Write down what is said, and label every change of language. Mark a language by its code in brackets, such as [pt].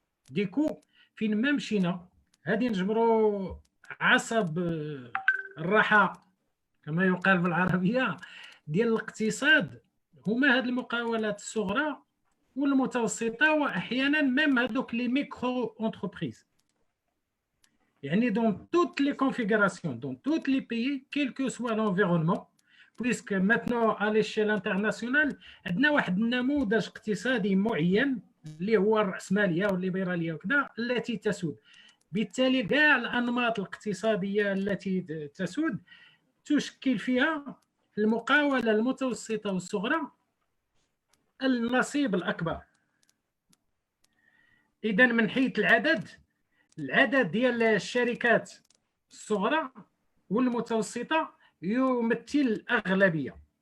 [ar] ديكو فين ما مشينا غادي نجبروا عصب الراحه كما يقال بالعربيه ديال الاقتصاد هما هاد المقاولات الصغرى والمتوسطه، واحيانا ميم هذوك لي ميكرو انتربريز. [fr] يعني dans toutes les configurations, dans tous les pays, quel que soit l'environnement, puisque maintenant à l'échelle internationale [ar] عندنا واحد النموذج اقتصادي معين اللي هو الرأسمالية والليبرالية وكذا التي تسود. بالتالي كاع الأنماط الاقتصادية التي تسود تشكل فيها المقاولة المتوسطة والصغرى النصيب الأكبر. إذا من حيث العدد ديال الشركات الصغرى والمتوسطة يمثل الأغلبية.